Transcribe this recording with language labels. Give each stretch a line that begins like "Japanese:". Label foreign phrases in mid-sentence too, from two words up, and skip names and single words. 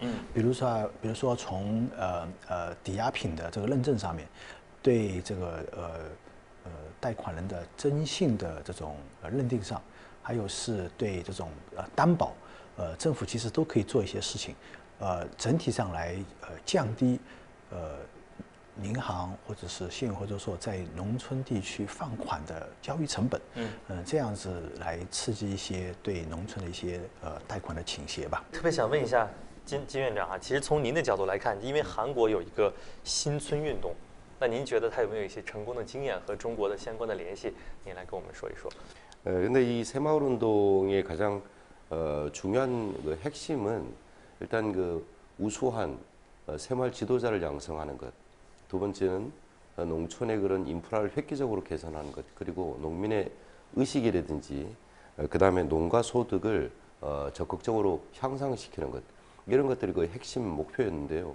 Chinese: 比如说从抵押品的这个认证上面，对这个贷款人的征信的这种认定上，还有是对这种担保，政府其实都可以做一些事情，整体上来降低银行或者是信用合作社在农村地区放款的交易成本，这样子来刺激一些对农村的一些贷款的倾斜吧。特别想问一下金院长啊，其实从您的角度来看，因为韩国有一个新村运动，那您觉得它有没有一些成功的经验和中国的相关的联系？您来跟我们说一说。
Korean: 근데 이 새마을 운동의 가장 중요한 그 핵심은 일단 그 우수한 새마을 지도자를 양성하는 것. 두 번째는 농촌의 그런 인프라를 획기적으로 개선하는 것, 그리고 농민의 의식이라든지 그 다음에 농가 소득을 적극적으로 향상시키는 것, 이런 것들이 거의 핵심 목표였는데요.